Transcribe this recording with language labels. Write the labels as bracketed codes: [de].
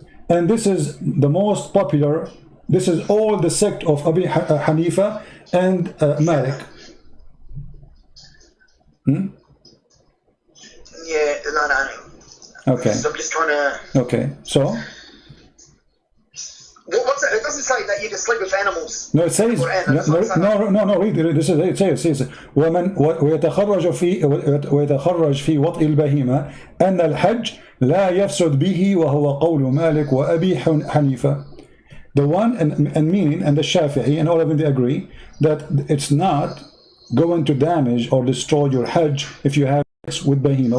[en] And this is the most popular. This is all the sect of Abi Hanifa and Malik. Yeah, no. Okay. So I'm just trying to. Okay, so. What's it? It doesn't say that you can sleep with animals. No, it says. No. Read it. This is it. It says. [ar] ويتخرج في وطء البهيمة أن الحج لا يفسد به وهو قول مالك وأبي حنيفة. [en] The one and meaning and the Shafi'i and all of them, they agree that it's not going to damage or destroy your Hajj if you have sex with bahima.